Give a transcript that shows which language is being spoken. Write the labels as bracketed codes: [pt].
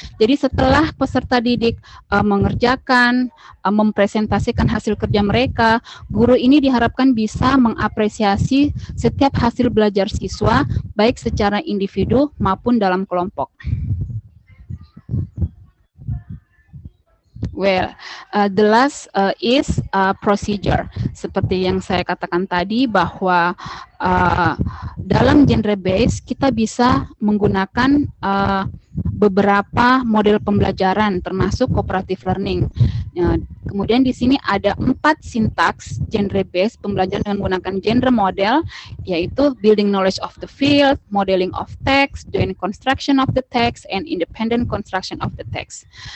[id] Jadi setelah peserta didik mengerjakan, mempresentasikan hasil kerja mereka, guru ini diharapkan bisa mengapresiasi setiap hasil belajar siswa, baik secara individu maupun dalam kelompok. [en] Well, the last is procedure. [id] Seperti yang saya katakan tadi bahwa dalam genre base kita bisa menggunakan beberapa model pembelajaran termasuk cooperative learning. Kemudian di sini ada 4 sintaks genre base pembelajaran dengan menggunakan genre model, yaitu [en] building knowledge of the field, modeling of text, joint construction of the text, [id] and independent construction of the text.